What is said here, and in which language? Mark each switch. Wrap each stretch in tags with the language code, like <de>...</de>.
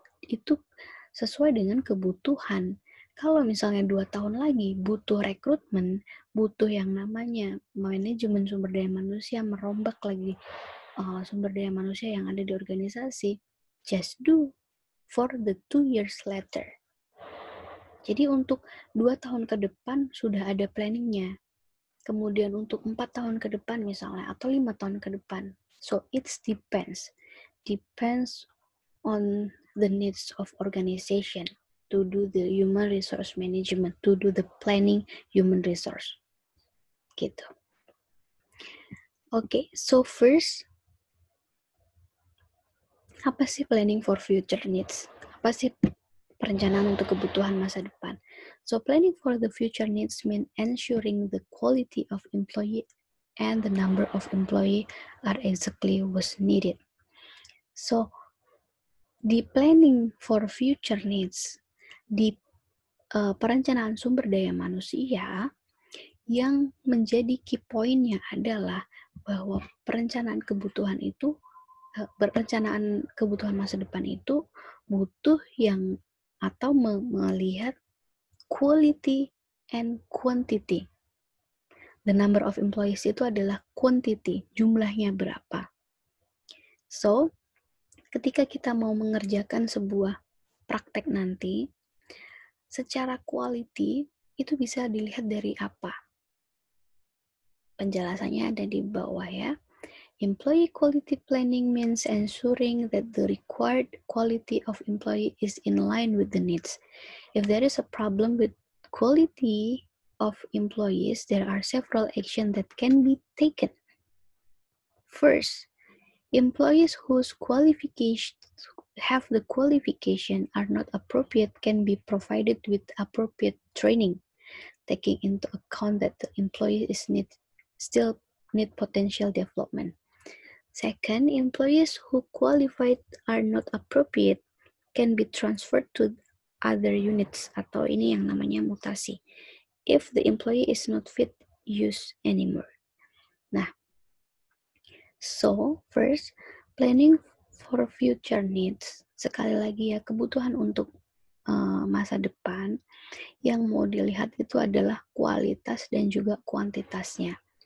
<id>Itu sesuai dengan kebutuhan. Kalau misalnya 2 tahun lagi butuh rekrutmen, butuh yang namanya manajemen sumber daya manusia, merombak lagi sumber daya manusia yang ada di organisasi,</id> <en>just do for the 2 years later.</en> <id>Jadi untuk 2 tahun ke depan sudah ada planningnya. Kemudian untuk 4 tahun ke depan misalnya, atau 5 tahun ke depan.</id> <en>So it depends. Depends on the needs of organization to do the human resource management, to do the planning human resource. Gitu. Okay, so first,</en> <id>apa sih</id> <en>planning for future needs?</en> <id>Apa sih perencanaan untuk kebutuhan masa depan?</id> <en>So planning for the future needs mean ensuring the quality of employee and the number of employee are exactly what's needed.</en> <id>So di planning for future needs, di perencanaan sumber daya manusia, yang menjadi key point-nya adalah bahwa perencanaan kebutuhan itu, perencanaan kebutuhan masa depan itu butuh yang atau melihat quality and quantity.</id> <en>The number of employees</en> <id>itu adalah quantity, jumlahnya berapa. So, ketika kita mau mengerjakan sebuah praktek nanti, secara quality itu bisa dilihat dari apa? Penjelasannya ada di bawah ya.</id> <en>Employee quality planning means ensuring that the required quality of employee is in line with the needs. If there is a problem with quality of employees, there are several actions that can be taken. First, employees whose qualifications have the qualification are not appropriate can be provided with appropriate training, taking into account that the employee still need potential development. Second, employees who qualified are not appropriate can be transferred to other units,</en> <id>atau ini yang namanya mutasi.</id> <en>if the employee is not fit use anymore. Nah, so first, planning for future needs.</en> <id>Sekali lagi ya, kebutuhan untuk masa depan yang mau dilihat itu adalah kualitas dan juga kuantitasnya.</id>